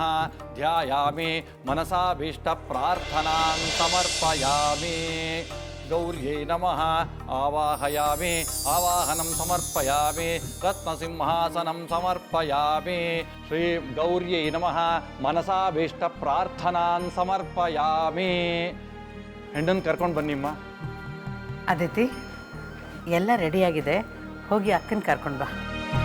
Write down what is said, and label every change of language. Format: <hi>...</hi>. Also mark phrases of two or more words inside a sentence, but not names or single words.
<sa>ध्यायामि मनसाभीष्टप्रार्थनां समर्पयामि। गौर्यै नमः। आवाहयामि, आवाहनं समर्पयामि। रत्नसिंहासनं समर्पयामि। श्री गौर्यै नमः। मनसाभीष्टप्रार्थनां समर्पयामि।</sa> <kn>ಹೆಂಡನ್ ಕರ್ಕೊಂಡು ಬನ್ನಿಮ್ಮ. ಅದಿತಿ, ಎಲ್ಲ ರೆಡಿಯಾಗಿದೆ, ಹೋಗಿ ಅಕ್ಕನ ಕರ್ಕೊಂಡು ಬಾ.</kn>